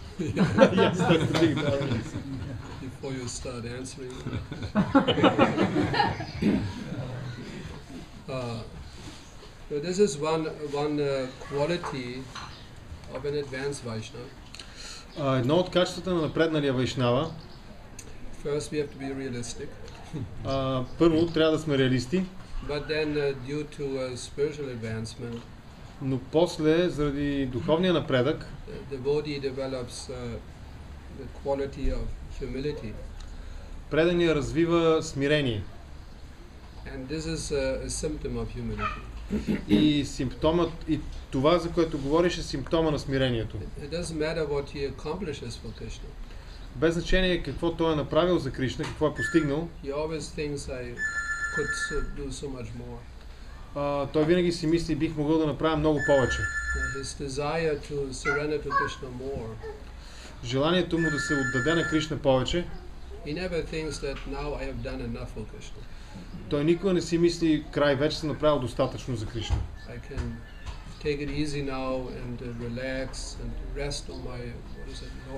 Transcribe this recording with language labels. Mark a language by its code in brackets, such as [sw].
[en] Yes, that's the big brother. Before you start answering. So this is one quality of an advanced Vaishnava. [bg] Едно от качествата на напредналия вайшнава, [en] First, we have to be realistic, [bg] първо трябва да сме реалисти, [en] but then due to spiritual advancement, [bg] но после, заради духовния напредък, [en] the devotee develops the quality of humility, [bg] предания развива смирение. [en] and this is a symptom of humility. [bg] И симптомът, и това, за което говориш, е симптома на смирението. [en] It doesn't matter what he accomplishes for Krishna. [bg] Без значение какво той е направил за Кришна, какво е постигнал, [en] He always thinks I could do so much more. [bg] той винаги си мисли, бих могъл да направя много повече. [en] His desire to surrender to Krishna more. [bg] Желанието му да се отдаде на Кришна повече, [en] He never thinks that now I have done enough for Krishna. [bg] той никога не си мисли, край, вече съм направил достатъчно за Кришна. [en] I can take it easy now and relax and rest on my, what is it,